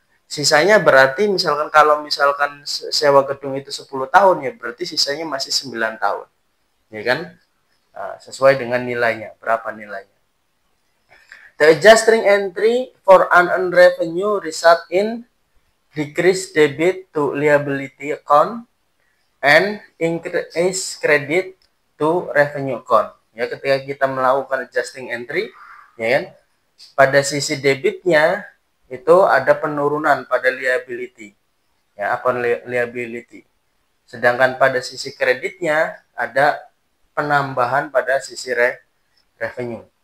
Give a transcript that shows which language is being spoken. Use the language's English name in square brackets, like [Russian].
[Indonesian] Sisanya berarti misalkan kalau misalkan sewa gedung itu 10 tahun, ya berarti sisanya masih 9 tahun, ya kan, sesuai dengan nilainya, berapa nilainya. [English] The adjusting entry for unearned revenue result in decrease debit to liability account and increase credit to revenue account. [Indonesian] Ya, ketika kita melakukan adjusting entry, ya kan, pada sisi debitnya itu ada penurunan pada liability, ya, upon liability. Sedangkan pada sisi kreditnya ada penambahan pada sisi revenue.